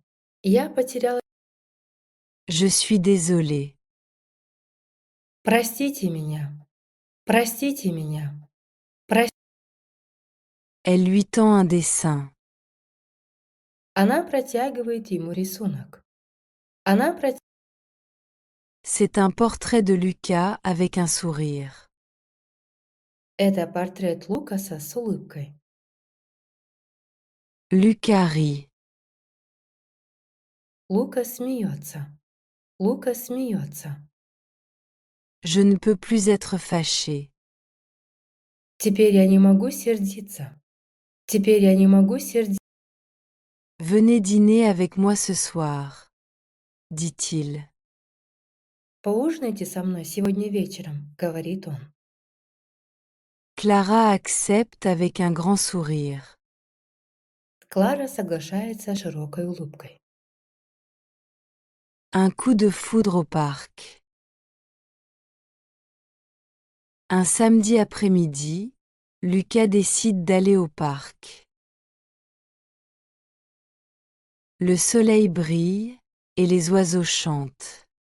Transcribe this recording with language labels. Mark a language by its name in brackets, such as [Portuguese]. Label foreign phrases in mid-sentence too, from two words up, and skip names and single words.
[Russian] «Я потеряла... [French] Je suis désolée. [Russian] Простите меня, простите меня, простите...» [French] Elle lui tend un dessin. [Russian] Она протягивает ему рисунок. Она протягивает... [French] C'est un portrait de Lucas avec un sourire. [Russian] Это портрет Лукаса с улыбкой. [French] Lucas rit. [Russian] Лукас смеется. Лукас смеется. [French] Je ne peux plus être fâchée. [Russian] Теперь я не могу сердиться. Теперь я не могу сердиться. [French] Venez dîner avec moi ce soir, dit-il. [Russian] Поужинайте со мной сегодня вечером, говорит он. [French] Clara accepte avec un grand sourire. [Russian] Клара соглашается с широкой улыбкой. [French] Un coup de foudre au parc. Un samedi après-midi, Lucas décide d'aller au parc. Le soleil brille et les oiseaux chantent.